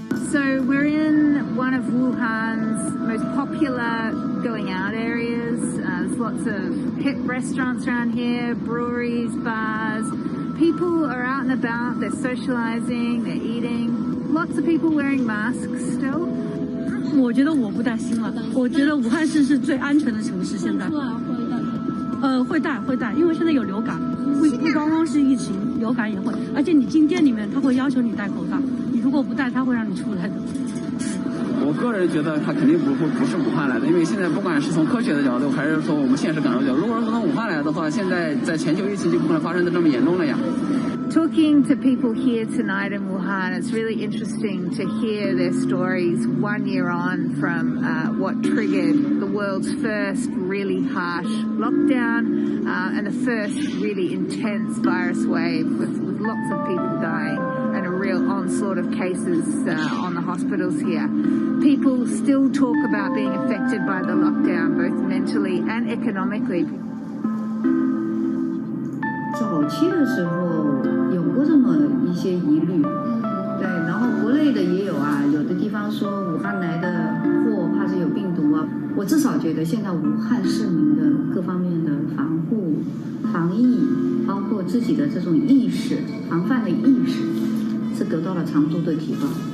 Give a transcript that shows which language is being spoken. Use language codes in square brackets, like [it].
[en] So we're in one of Wuhan's most popular going out areas. There's lots of hip restaurants around here, breweries, bars. People are out and about, they're socializing, they're eating. Lots of people wearing masks still. [zh] 我觉得我不担心了，我觉得武汉市是最安全的城市。现在，会带，因为现在有流感，不光光是疫情，流感也会，而且你进店里面他会要求你戴口罩，你如果不戴，他会让你出来的。我个人觉得他肯定不是武汉来的，因为现在不管是从科学的角度，还是说我们现实感受角度，如果是从武汉来的话，现在在全球疫情就不可能发生的这么严重了呀。 [en] Talking to people here tonight in Wuhan, it's really interesting to hear their stories 1 year on from what triggered the world's first really harsh lockdown and the first really intense virus wave with lots of people dying and a real onslaught of cases on the hospitals here. People still talk about being affected by the lockdown, both mentally and economically. [zh] 早期的时候有过这么一些疑虑，对，然后国内的也有啊，有的地方说武汉来的货怕是有病毒啊。我至少觉得现在武汉市民的各方面的防护、防疫，包括自己的这种意识、防范的意识，是得到了长足的提高。